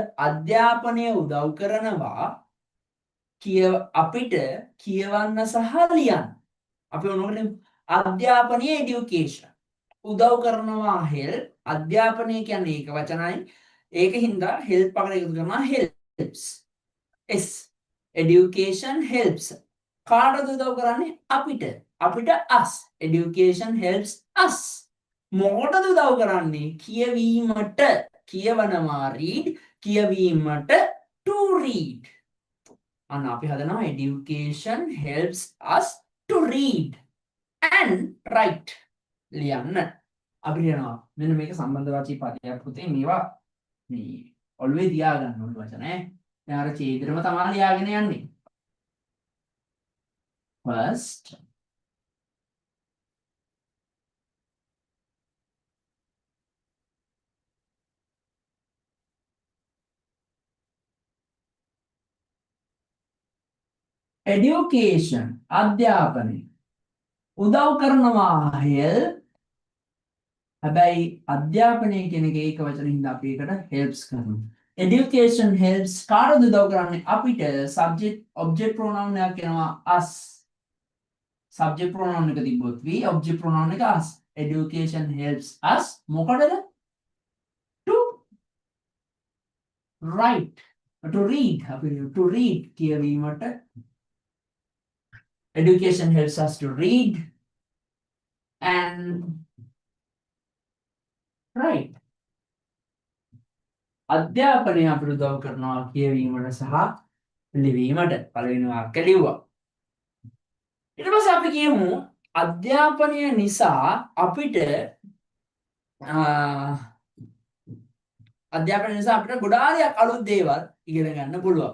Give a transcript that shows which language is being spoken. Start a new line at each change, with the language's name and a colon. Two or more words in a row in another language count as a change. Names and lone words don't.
Sinhala: අධ්‍යාපනය උදව් කරනවා අපිට කියවන්න සහ ලියන්න. අපි මොනවද? අධ්‍යාපනීය এডুকেෂන් උදව් කරනවා help. අධ්‍යාපනය කියන්නේ ඒක වචනයි. ඒකින්ද help අකට එකතු කරනවා helps.
English: S education helps.
Sinhala: කාටද උදව් කරන්නේ? අපිට us.
English: education helps us.
Sinhala: මොකටද උදව් කරන්නේ? කියවීමට. කියවනවා read. කියවීමට
English: to read.
Sinhala: අන්න අපි හදනවා
English: education helps us to read and write.
Sinhala: ලියන්න. අපි ලියනවා. මෙන්න මේක සම්බන්ධ වාචී පදයක් පුතේ. මේවා මේ ඔළුවේ තියාගන්න ඕන වචන ඈ. දැන් අර ඡේදෙම තමයි ලියාගෙන යන්නේ.
English: First education
Sinhala: අධ්‍යාපනය උදව් කරනවා help. හැබැයි අධ්‍යාපනය කියන එක ඒක වචනින්ද අපි ඒකට helps කරනවා.
English: education helps
Sinhala: කාටද උදව් කරන්නේ? අපිට.
English: subject object pronoun
Sinhala: එකක් එනවා
English: us. subject pronoun
Sinhala: එක තිබ්බොත්
English: we, object pronoun එක us. education helps us මොකටද? to write. to read අපි to read කියවීමට education helps us to read and write.
Sinhala: අධ්‍යාපනය අපිට උදව් කරනවා කියවීමට සහ ලිවීමට. පළවෙනි වාක්‍ය ලිව්වා. ඊට පස්සේ අපි කියමු අධ්‍යාපනය නිසා අපිට අධ්‍යාපනය නිසා අපිට ගොඩාක් අලුත් දේවල් ඉගෙන ගන්න පුළුවන්.